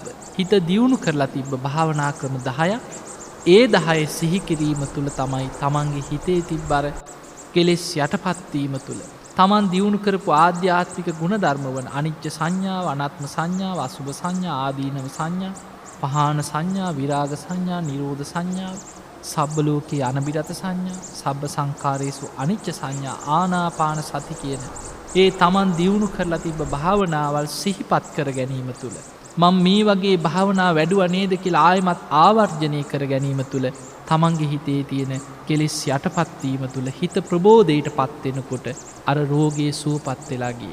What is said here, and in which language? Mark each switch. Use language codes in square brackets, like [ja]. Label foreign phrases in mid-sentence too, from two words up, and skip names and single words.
[si] හිත දියුණු කරලා තිබ්බ භාවනා ක්‍රම 10ක්. ඒ 10 සිහි කිරීම තුළ තමයි තමන්ගේ හිතේ තිබ්බර කෙලෙස් යටපත්වීම තුළ තමන් දියුණු කරපු ආධ්‍යාත්මික ගුණධර්ම වන අනිච්ච සංඥාව, අනාත්ම සංඥාව, අසුභ සංඥා, ආදීනව සංඥා, පහාන සංඥා, විරාග සංඥා, නිරෝධ සංඥා, [pi] සබ්බ ලෝකේ අනබිරත [si] සංඥා, [pi] සබ්බ සංකාරේසු අනිච්ච [si] සංඥා, [pi] ආනාපාන සති [si] කියන ඒ තමන් දියුණු කරලා තිබ්බ භාවනාවල් සිහිපත් කර ගැනීම තුළ මම මේ වගේ භාවනා වැඩුව නේද කියලා ආයමත් ආවර්ජනය කර ගැනීම තුළ තමන්ගේ හිතේ තියෙන කෙලෙස් යටපත්වීම තුළ හිත ප්‍රබෝධයට පත්වෙනකොට අර රෝගයේ සුවපත් වෙලා ගියේ.